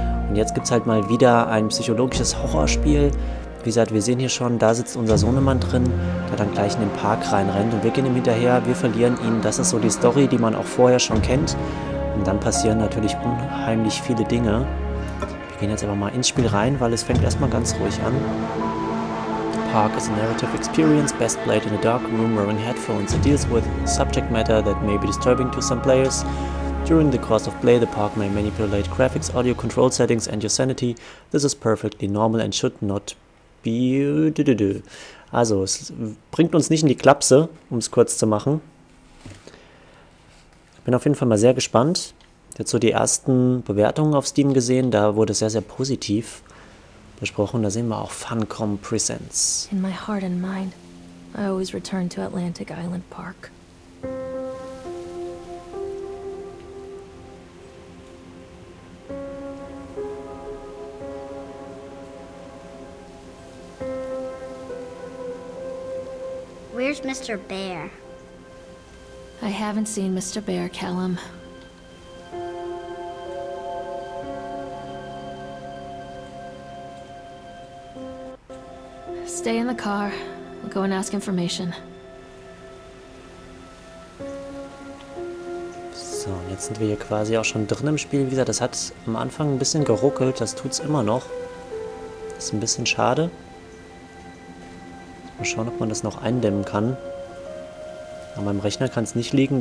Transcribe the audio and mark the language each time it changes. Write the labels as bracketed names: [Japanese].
[English] Und jetzt gibt es halt mal wieder ein psychologisches Horrorspiel. Wie gesagt, wir sehen hier schon, da sitzt unser Sohnemann drin, der dann gleich in den Park reinrennt und wir gehen ihm hinterher, wir verlieren ihn. Das ist so die Story, die man auch vorher schon kennt. Und dann passieren natürlich unheimlich viele Dinge. Wir gehen jetzt aber mal ins Spiel rein, weil es fängt erstmal ganz ruhig an. Park is a narrative experience best played in a dark room wearing headphones. It deals with subject matter that may be disturbing to some players. During the course of play, the park may manipulate graphics, audio control settings and your sanity. This is perfectly normal and should not be... [German] Also, es bringt uns nicht in die Klapse, um es kurz zu machen. Ich bin auf jeden Fall mal sehr gespannt. Jetzt so die ersten Bewertungen auf Steam gesehen, da wurde es sehr, sehr positiv besprochen. Da sehen wir auch Funcom Presents. [English] In my heart and mind, I always return to Atlantic Island Park. Where's Mr. Bear? I haven't seen Mr. Bear, Callum. Stay in the car. I'll go and ask information. [German] So, jetzt sind wir hier quasi auch schon drin im Spiel. Wie gesagt, das hat am Anfang ein bisschen geruckelt. Das tut's immer noch. Das ist ein bisschen schade. Mal schauen, ob man das noch eindämmen kann. An meinem Rechner kann es nicht liegen.